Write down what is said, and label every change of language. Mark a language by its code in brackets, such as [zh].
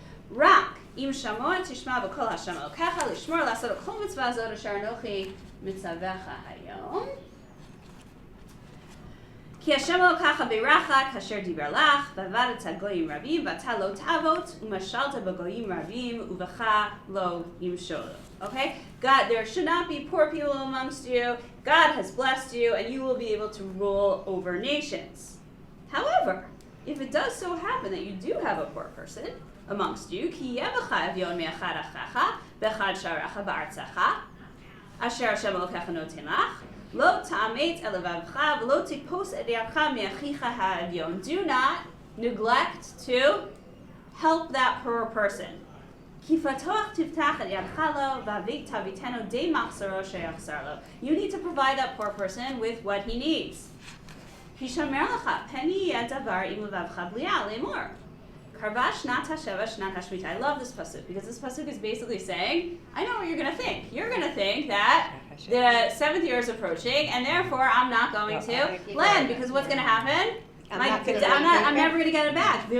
[he] Rak im shamoa tishma b'kol Hashem Elokecha lishmor לעשות את כל מצווה הזאת אשר אנוכי מצווך היום. כי השם אלוקיך בירך כאשר דיבר לך, ועבדת גויים רבים, ואתה לא תעבוד, ומשלת בגויים רבים, ובך לא ימשולו. [en] Okay? God, there should not be poor people amongst you. God has blessed you, and you will be able to rule over nations. However, if it does so happen that you do have a poor person amongst you, [he] כי יהיה בך אביון מאחד אחיך, באחד שעריך בארצך, אשר השם אלוקיך נותן לך, לא תאמץ אל לבבך ולא תקפוץ את ידך מאחיך האביון. [en] Do not neglect to help that poor person. [he] כי פתוח תפתח את ידך לו ותביטנו די מחסרו שיחסר לו. [en] You need to provide that poor person with what he needs. [he] הישמר לך, פן יהיה דבר עם לבבך בליעה לאמור. קרבה שנת השבע שנת השמיטה. [en] I love this pasuk because this pasuk is basically saying, I know what you're going to think. You're going to think that the 7th year is approaching, and therefore I'm not going to lend, because what's going to happen? I'm never going to get it back.